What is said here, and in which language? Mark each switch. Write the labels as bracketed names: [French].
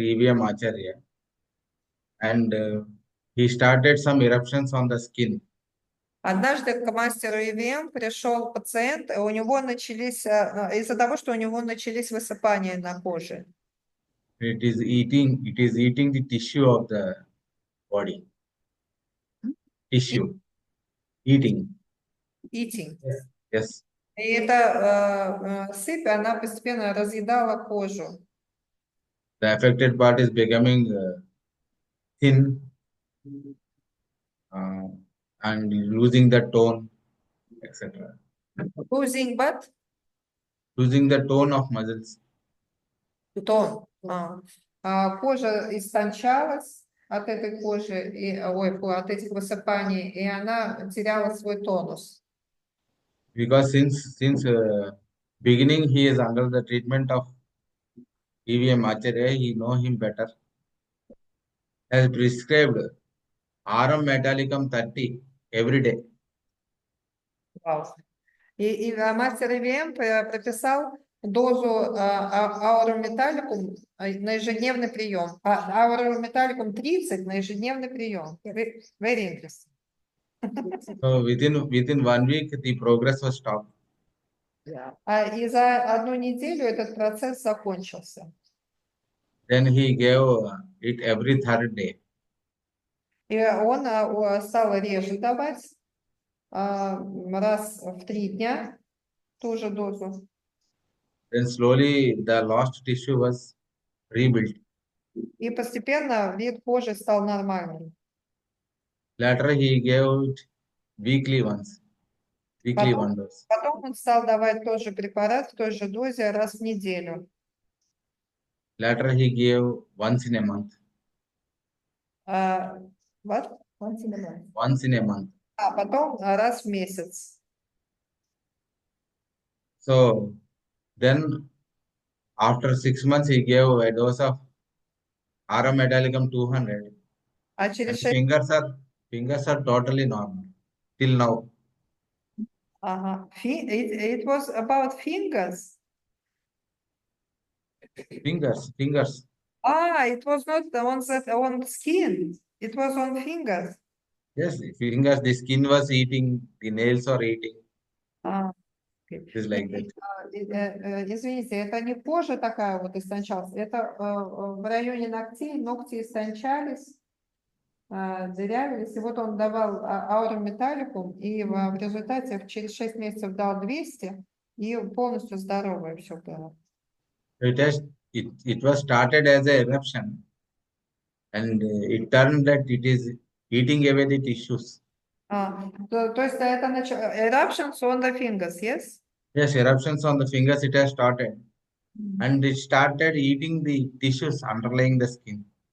[English] EVM Acharya and he started some eruptions on the skin. [Russian] Однажды к мастеру ИВМ пришел пациент, и у него начались, из-за того, что у него начались высыпания на коже. [English] It is eating the tissue of the body. Tissue. Eating. Eating. Yes. [Russian] И эта сыпь, она постепенно разъедала кожу. [English] The affected part is becoming thin and losing the tone, etc. Losing what? Losing the tone of muscles. [Russian] Тон. Кожа истончалась от этой кожи, от этих высыпаний, и она теряла свой тонус. [English] Because since beginning he is under the treatment of EVM Acharya, he know him better. Has prescribed Arum Metallicum 30 every day. [Russian] Вау. И мастер ИВМ прописал дозу аурометалликум на ежедневный прием. Аурометалликум 30 на ежедневный прием. [English] Very interesting. So within 1 week the progress was stopped. [Russian] И за одну неделю этот процесс закончился. [English] Then he gave it every third day. [Russian] И он стал реже давать, раз в 3 дня, ту же дозу. [English] Then slowly the lost tissue was rebuilt. [Russian] И постепенно вид кожи стал нормальным. [English] Later he gave it weekly once. Weekly one dose. [Russian] Потом он стал давать тот же препарат в той же дозе раз в неделю. [English] Later he gave once in a month. What? Once in a month. Once in a month. [Russian] А потом раз в месяц. [English] So then after 6 months he gave a dose of Arum Metallicum 200. [Russian] А через 6... [English] Fingers are totally normal till now. It was about fingers. Fingers. It was not on skin. It was on fingers. Yes, fingers. The skin was eating. The nails are eating. Okay. It's like that. [Russian] Извините, это не кожа такая вот истончалась, это в районе ногтей, ногти истончались, дырявились, и вот он давал аурометалликум, и в результате через 6 месяцев дал 200, и полностью здоровое все было. [English] It was started as an eruption, and it turned that it is eating away the tissues. [Russian] То есть это [English] eruptions on the fingers, yes? Yes, eruptions on the fingers it has started, and it started eating the tissues underlying the skin.